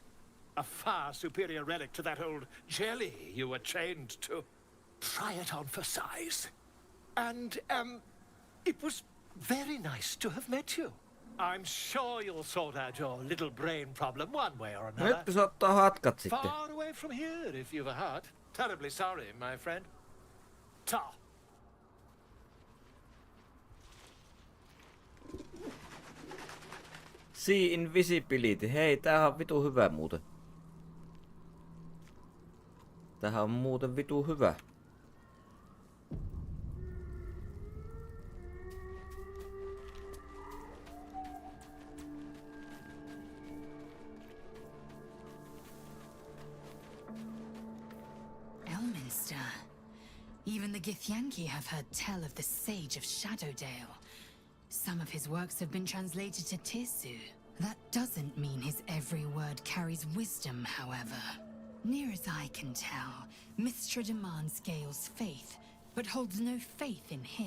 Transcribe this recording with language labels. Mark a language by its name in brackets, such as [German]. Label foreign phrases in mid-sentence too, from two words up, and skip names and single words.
[English] A far superior relic to that old jelly you were chained to. Try it on for size. And, it was very nice to have met you. I'm sure you'll sort out your little brain problem one way or another. [Finnish] Nyt se ottaa hatkat sitten. [English] Far away from here, if you've a heart. Terribly sorry, my friend. Ta. See invisibility. [Finnish] Hei, tämähän on vitu hyvä muuten. Tämähän on muuten vitu hyvä. [English] Elminster. Even the Githyanki have heard tell of the Sage of Shadowdale. Some of his works have been translated to Tirsu. That doesn't mean his every word carries wisdom, however. Near as I can tell, Mystra demands Gale's faith, but holds no faith in him.